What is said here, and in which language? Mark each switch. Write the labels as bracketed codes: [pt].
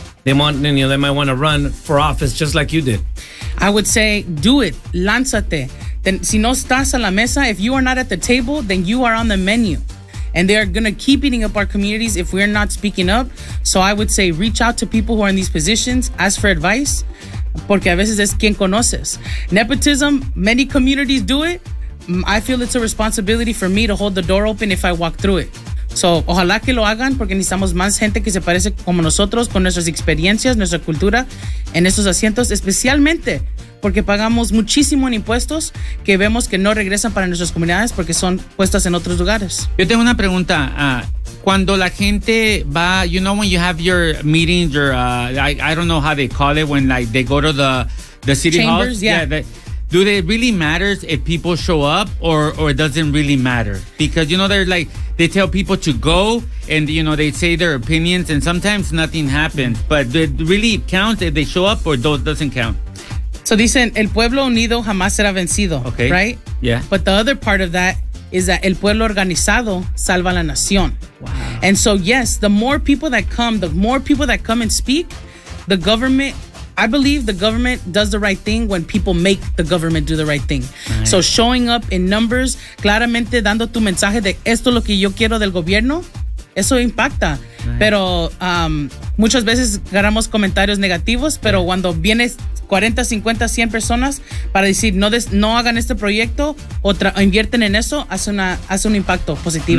[en] They might want to run for office just like you did. I would say, do it. Lánzate. Then, [es] si no estás a la mesa, [en] if you are not at the table, then you are on the menu. And they are going to keep eating up our communities if we are not speaking up. So I would say, reach out to people who are in these positions. Ask for advice. [es] Porque a veces es quien conoces. [en] Nepotism, many communities do it. I feel it's a responsibility for me to hold the door open if I walk through it. [es] So, ojalá que lo hagan, porque necesitamos más gente que se parece como nosotros, con nuestras experiencias, nuestra cultura, en esos asientos, especialmente porque pagamos muchísimo en impuestos que vemos que no regresan para nuestras comunidades porque son puestas en otros lugares. Yo tengo una pregunta. Cuando la gente va, [en] you know, when you have your meetings, your I don't know how they call it, when like they go to the city chambers, hall. Yeah. Yeah, do they really matter if people show up or it doesn't really matter? Because, you know, they're like, they tell people to go and, you know, they say their opinions and sometimes nothing happens. But it really counts if they show up or doesn't count. [es] So dicen, el pueblo unido jamás será vencido, [en] okay. right? Yeah. But the other part of that is that [es] el pueblo organizado salva la nación. [en] Wow. And so, yes, the more people that come, and speak, the government, I believe the government does the right thing when people make the government do the right thing. Nice. So showing up in numbers, [es] claramente dando tu mensaje de esto es lo que yo quiero del gobierno, eso impacta. [en] Nice. [es] Pero muchas veces ganamos comentarios negativos, pero cuando vienes 40, 50, 100 personas para decir no hagan este proyecto o invierten en eso, hace un impacto positivo.